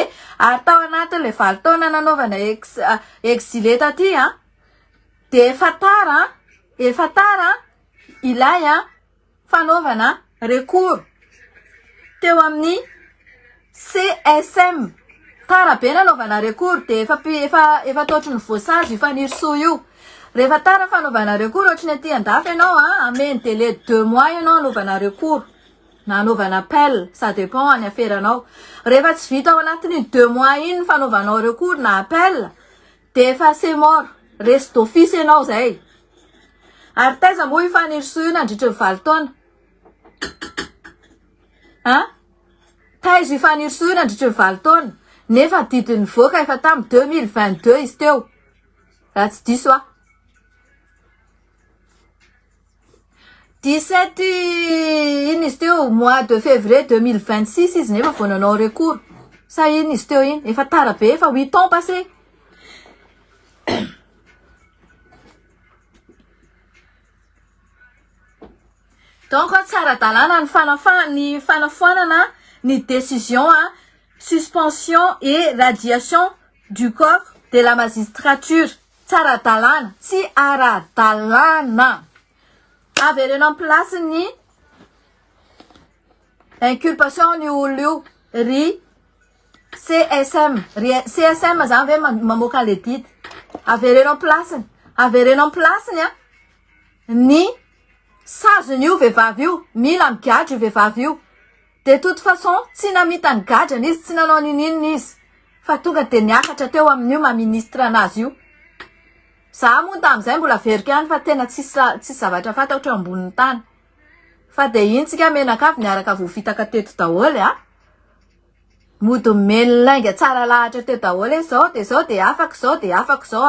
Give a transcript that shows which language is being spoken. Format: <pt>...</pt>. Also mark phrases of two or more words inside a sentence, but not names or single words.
<mg>Ary tao anatin' le 20 taona nanaovana exilé taty de efa tara ilay fanaovana recours teo amin'ny CSM. Tara be nanaovana recours de efa totry ny voasazy io FANIRISOA io. Rehefa tara fanaovana recours ohatriny aty an-dafy ianao ameny délai 2 mois ianao anaovana recours na anaovana appel,</mg> <fr>ça dépend</fr> <mg>any aferanao. Rehefa tsy vita ao anatin'ny 2 mois iny fanaovanao recours na appel de efa</mg> <fr>c'est mort, reste d'office</fr> <mg>ianao zay. Ary taiza moa io FANIRISOA io nandritra ny 20 taona. Taiza io FANIRISOA io nandritra ny 20 taona. Nefa didiny voaka efa tamin'ny 2022 izy teo. Raha tsy diso 17 iny izy teo</mg> <fr>mois de février 2026</fr> <mg>izy nefa vao nanao recours. Sa iny izy teo iny efa tara be efa</mg> <fr>8 ans passé.</fr> <mg>Donc tsara dalàna ny fanafoanana ny</mg> <fr>décision suspension et radiation du corps de la magistrature.</fr> <mg>Tsara dalàna, tsy ara-dalàna. Averenao place ny inculpation ny olo io ry CSM. CSM zany ve mamoaka le didy. Averenao place ny sazony io vehivavy io, mila migadra io vehivavy io.</mg> <fr>De toute façon,</fr> <mg>tsy namita ny gadrany izy, tsy nanao nin'inona izy. Fa tonga de niakatra teo amin'io maministra anazy io. Za moa tam'izay mbola verika any fa tena tsisy zavatra fantatro ambonin'ny tany. Fa de iny tsika menakavy niaraka voavitaka teto daholo mody melainga tsara lahatra teto daholo zao de afaka zao.</mg>